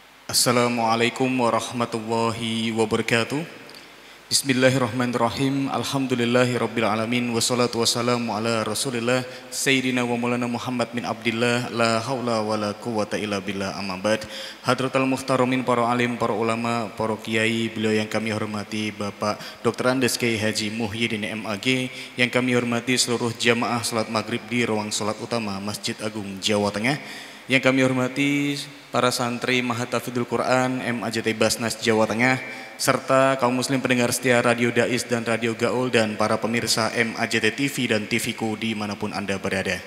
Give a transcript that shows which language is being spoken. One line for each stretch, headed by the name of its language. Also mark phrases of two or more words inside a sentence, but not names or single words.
Arabic: السلام عليكم ورحمة الله وبركاته. بسم الله الرحمن الرحيم. الحمد لله العالمين. والصلاة والسلام على رسول الله سيدنا ومولانا محمد بن عبد الله. لا حول ولا قوة إلا بالله، أما بعد. حضرات المحترمين,
Indonesian: para alim, para ulama, para kiai, beliau yang kami hormati Bapak Dr. Andes Kiai Haji Muhyiddin MAG, yang kami hormati seluruh jamaah salat maghrib di ruang salat utama Masjid Agung Jawa Tengah, yang kami hormati para santri Mahatafidul Quran MAJT Basnas Jawa Tengah, serta kaum muslim pendengar setia Radio Dais dan Radio Gaul, dan para pemirsa MAJT TV dan TVku dimanapun Anda berada.